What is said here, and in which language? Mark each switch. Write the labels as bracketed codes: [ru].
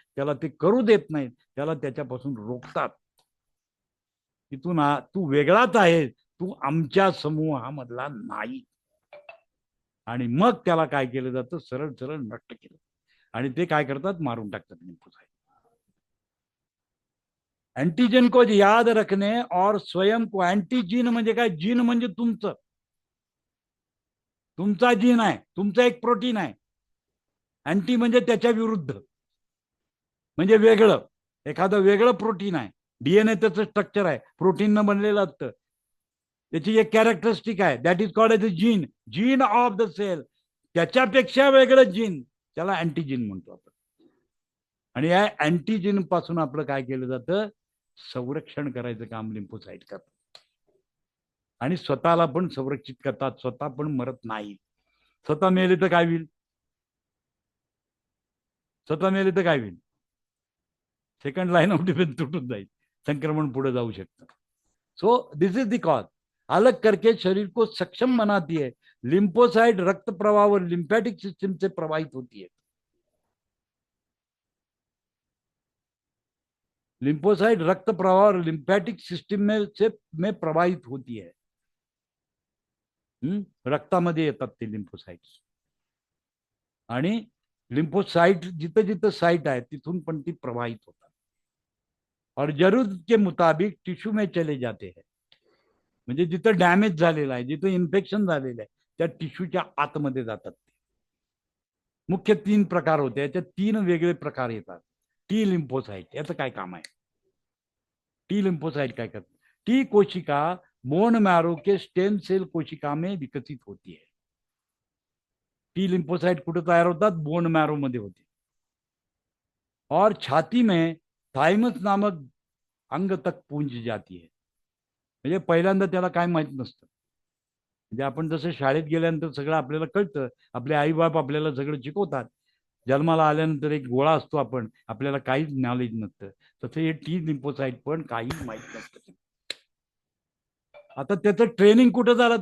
[mr] त्याला ते करू देत नाहीत, त्याला त्याच्यापासून रोखतात. की तू वेगळाच आहे, तू आमच्या समूहामधला नाही. आणि मग त्याला काय केलं जातं? सरळ सरळ नष्ट केलं. आणि ते काय करतात? मारून टाकतात लिम्फोसाइट. [hi] एंटीजन को याद रखने और स्वयं को, [mr] एंटीजीन म्हणजे काय? जीन म्हणजे तुमचा जीन आहे, तुमचं एक प्रोटीन आहे. अँटी म्हणजे त्याच्या विरुद्ध, म्हणजे वेगळं, एखादं वेगळं प्रोटीन आहे. डीएनए त्याचं स्ट्रक्चर आहे, प्रोटीन न बनलेलं असतं. त्याची एक कॅरेक्टरिस्टिक आहे, [en] That is called as a gene. Gene of the cell. [mr] त्याच्यापेक्षा वेगळं जीन, त्याला अँटीजीन म्हणतो आपण. आणि या अँटीजीन पासून आपलं काय केलं जातं? संरक्षण करायचं काम लिम्फोसाइट करतात. आणि स्वतःला पण संरक्षित करतात, स्वतः पण मरत नाही. स्वतः मेले तर काय होईल? स्वतः मेले तर काय होईल? सेकंड लाईन ऑफ डिफेन्स तुटून जाईल, संक्रमण पुढे जाऊ शकतं. [en] So this is the cause. [hi] अलग करके शरीर को सक्षम बनाती है. लिम्फोसाइट रक्त प्रवाह और लिम्फेटिक सिस्टम से प्रवाहित होती है. लिम्फोसाइट रक्त प्रवाह और लिम्फेटिक सिस्टम में प्रवाहित होती है. [mr] रक्तामध्ये येतात ते लिम्फोसाइट्स. आणि लिम्फोसाइट जिथं जिथं साइट आहे तिथून पण ती प्रवाहित होतात. [hi] और जरूरत के मुताबिक टिश्यू में चले जाते हैं. [mr] म्हणजे जिथं डॅमेज झालेला आहे, जिथं इन्फेक्शन झालेलं आहे, त्या टिश्यूच्या आतमध्ये जातात. मुख्य 3 प्रकार होते, याच्यात 3 वेगळे प्रकार येतात. टी लिम्फोसाइट याचं काय काम आहे? टी लिम्फोसाइट काय करते? [hi] टी कोशिका बोन मैरो के स्टेम सेल कोशिका में विकसित होती है. [mr] टी लिम्फोसाइट कुठे तयार होतात? बोन मैरो मध्ये होते. [hi] और छाती में थायमस नामक अंग तक पूंज जाती है. [mr] म्हणजे पहिल्यांदा त्याला काय माहित नसतं. म्हणजे आपण जसं शाळेत गेल्यानंतर सगळं आपल्याला कळतं, आपले आई बाप आपल्याला सगळं शिकवतात. जन्माला आल्यानंतर एक गोळा असतो, आपल्याला काहीच नॉलेज नसतं. तसं हे टी लिम्फोसाइट पण काही माहित नसतं. आता त्याचं ट्रेनिंग कुठं झालं?